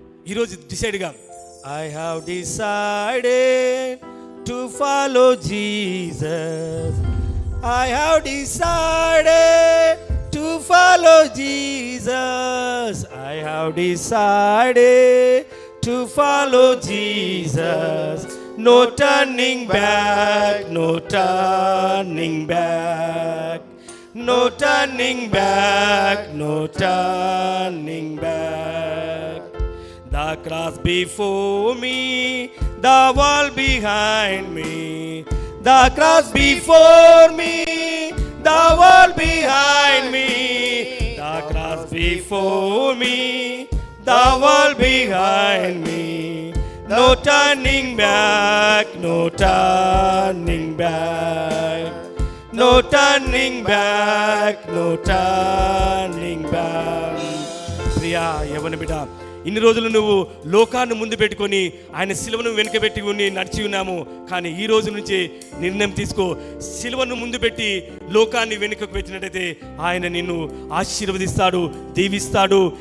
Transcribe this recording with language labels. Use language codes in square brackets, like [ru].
[te] ఈరోజు డిసైడ్గా [en] I have decided to follow Jesus. I have decided to follow Jesus. I have decided to follow Jesus. No turning back, no turning back. No turning back, no turning back. The cross before me, the wall behind me. The cross before me, the wall behind me. The cross before me, the wall behind me. No turning back, no turning back. No turning back, no turning back. [te] Priya యవన బిడ్డ, ఇన్ని రోజులు నువ్వు లోకాన్ని ముందు పెట్టుకొని ఆయన సిలువను వెనుకబెట్టి నడిచి ఉన్నాము. కానీ ఈ రోజు నుంచి నిర్ణయం తీసుకో. సిలువను ముందు పెట్టి లోకాన్ని వెనుకకు పెట్టినట్టయితే ఆయన నిన్ను ఆశీర్వదిస్తాడు, దీవిస్తాడు.